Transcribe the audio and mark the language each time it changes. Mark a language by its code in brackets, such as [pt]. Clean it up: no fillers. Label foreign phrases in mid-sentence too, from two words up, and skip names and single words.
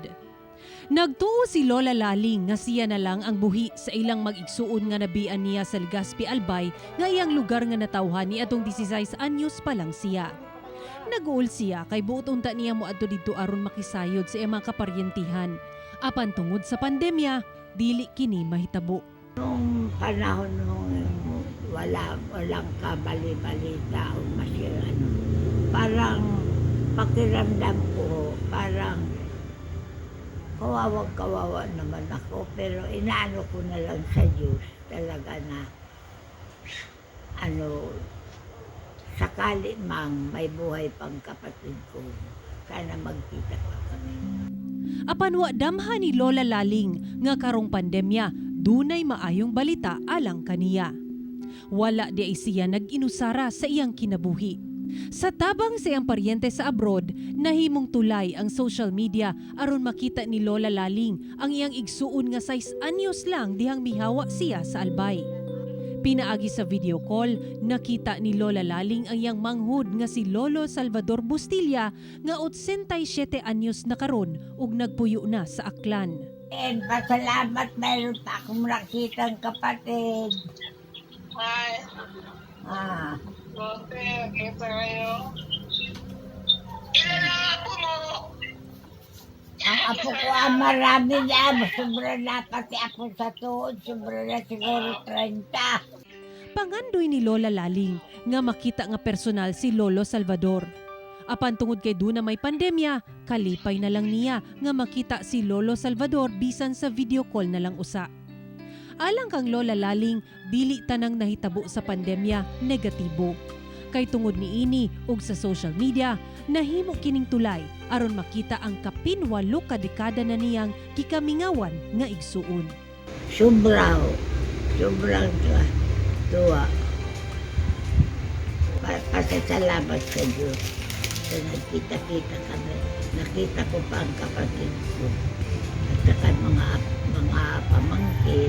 [ceb] Nagtuo si Lola Laling nga siya na lang ang buhi sa ilang mag-igsuon nga nabian niya sa Legazpi Albay nga iyang lugar nga natawhan ni atong 16 anyos pa lang siya. Nag-uol siya kay buot unta niya moadto didto aron makisayod sa iyang mga kaparyentihan. Apan tungod sa pandemya, dili kini mahitabo. [tl] Noong panahon nung walang kabali-balita o masirano, parang pakiramdam ko, parang kawawa naman ako, pero inaano ko na lang sa Diyos talaga na sakali mang may buhay pang kapatid ko, sana magkita pa kami. [ceb] Apan wa damha ni Lola Laling nga karong pandemya, dunay maayong balita alang kaniya. Wala di ay siya nag-inusara sa iyang kinabuhi. Sa tabang sa iyang paryente sa abroad, nahimong tulay ang [en] social media [ceb] aron makita ni Lola Laling ang iyang igsuon nga 6 anyos lang dihang mihawa siya sa Albay. Pinaagi sa [en] video call, [ceb] nakita ni Lola Laling ang iyang manghud nga si Lolo Salvador Bustilya nga 87 anyos na karon ug nagpuyo na sa Aklan. [tl] And pasalamat, mayroon pa akong nakitang kapatid. Hi. Okay, kita kayo. Ilan ang apo mo? Ang apo ko marami na. Sobra na pati ako sa tuod. Sobra na siguro 30. [ceb] Pangandoy ni Lola Laling nga makita nga personal si Lolo Salvador. Apan tungod kay duna may pandemya, kalipay na lang niya nga makita si Lolo Salvador bisan sa [en] video call [ceb] na lang usa. Alang kang Lola Laling, dili tanang nahitabo sa pandemya negatibo. Kay tungod ni ini ug sa [en] social media, [ceb] nahimo kining tulay aron makita ang kapin 8 ka dekada na niyang kikamingawan nga igsuon. [tl] Sobrang tuwa. Pasasalamat sa Diyos. So, nagkita-kita kami. Nakita ko pa ang kapatid ko. At saka mga pamangkin.